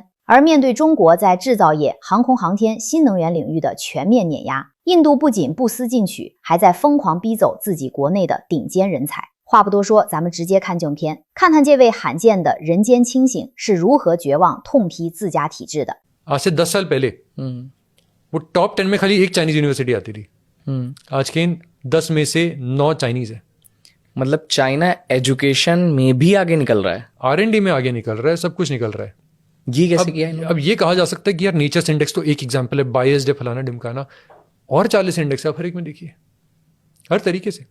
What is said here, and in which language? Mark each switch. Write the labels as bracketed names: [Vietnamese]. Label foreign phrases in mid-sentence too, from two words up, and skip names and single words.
[Chinese] 而面对中国在制造业、航空航天、新能源领域的全面碾压，印度不仅不思进取，还在疯狂逼走自己国内的顶尖人才。话不多说，咱们直接看正片，看看这位罕见的人间清醒是如何绝望痛批自家体制的。 [Hindi] आज से 10 साल पहले वो टॉप 10 में खाली एक चाइनीज यूनिवर्सिटी आती थी। आज के 10 में से 9 चाइनीज है। मतलब चाइना एजुकेशन में भी आगे निकल रहा है, R&D में आगे निकल रहा है, सब कुछ निकल रहा है। ये कैसे किया है? अब ये कहा जा सकता है कि यार नेचर्स इंडेक्स तो एक एग्जाम्पल है, बायस्ड है, फलाना ढिमकाना, और 40 इंडेक्स है, हर एक में देखिए हर तरीके से।